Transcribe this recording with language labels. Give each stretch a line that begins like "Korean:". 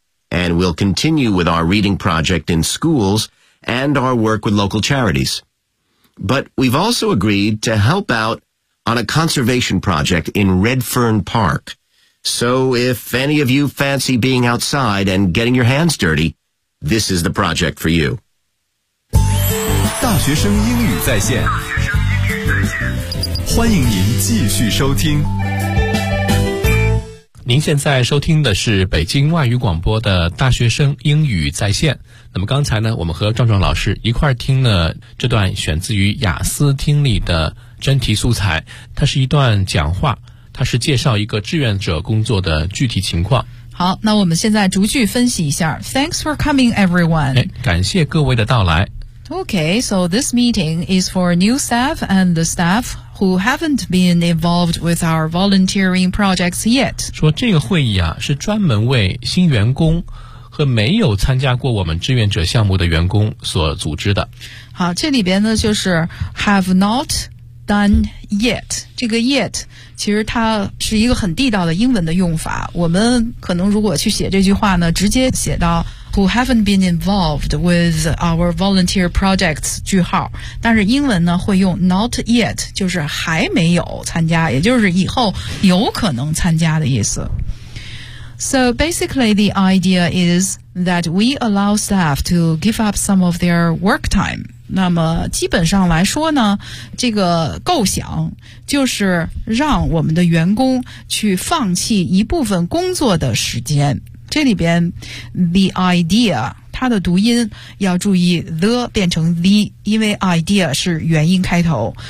English: And we'll continue with our reading project in schools and our work with local charities. But we've also agreed to help out on a conservation project in Redfern Park. So if any of you fancy being outside and getting your hands dirty, this is the project for you.
Chinese: 大学生英语在线，欢迎您继续收听。您现在收听的是北京外语广播的大学生英语在线。那么刚才呢，我们和壮壮老师一块儿听了这段选自于雅思听力的真题素材，它是一段讲话，它是介绍一个志愿者工作的具体情况。好，那我们现在逐句分析一下。
English: Thanks for coming everyone.
Chinese: 感谢各位的到来。
English: Okay, so this meeting is for new staff and the staff who haven't been involved with our volunteering projects yet.
Chinese: 说这个会议啊，是专门为新员工和没有参加过我们志愿者项目的员工所组织的。好，这里边呢就是
English: have not done yet.
Chinese: 这个 yet其实它是一个很地道的英文的用法，我们可能如果去写这句话呢，直接写到
English: who haven't been involved with our volunteer projects
Chinese: 句号，但是英文呢会用 not yet， 就是还没有参加，也就是以后有可能参加的意思。
English: So basically the idea is that we allow staff to give up some of their work time。
Chinese: 那么基本上来说呢，这个构想就是让我们的员工去放弃一部分工作的时间。这里边 the idea 它的读音要注意 the 变成 the， 因为 idea 是元音开头。